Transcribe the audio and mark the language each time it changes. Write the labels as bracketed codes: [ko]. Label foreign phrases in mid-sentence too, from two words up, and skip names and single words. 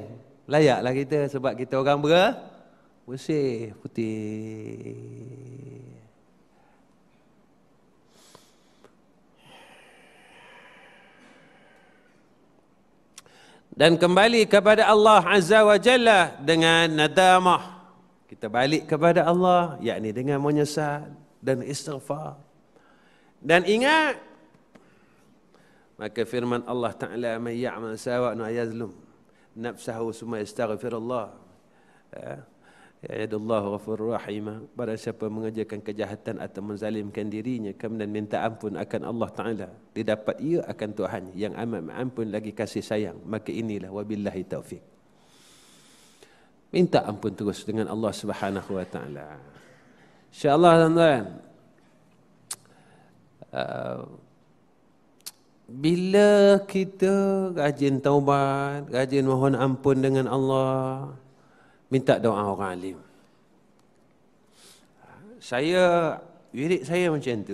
[ms] Layaklah kita sebab kita orang bersih, putih. Dan kembali kepada [ar] الله عز وجل [ms] dengan nadamah. Kita balik kepada Allah, yakni dengan menyesal dan istighfar. Dan ingat, maka firman [ar] الله تعالى، من يعمل سوءا ويظلم نفسه ثم يستغفر الله، يجد الله غفور رحيم. [ms] Barang siapa mengerjakan kejahatan atau menzalimkan dirinya kemudian minta ampun akan [ar] الله تعالى, [ms] didapat ia akan Tuhannya yang amat ampun lagi kasih sayang. Maka inilah [ar] وبالله التوفيق. [ms] Minta ampun terus dengan [ar] الله سبحانه وتعالى. [ms] InsyaAllah tuan-tuan, bila kita rajin taubat, rajin mohon ampun dengan Allah, minta doa orang alim. Wirid saya macam tu.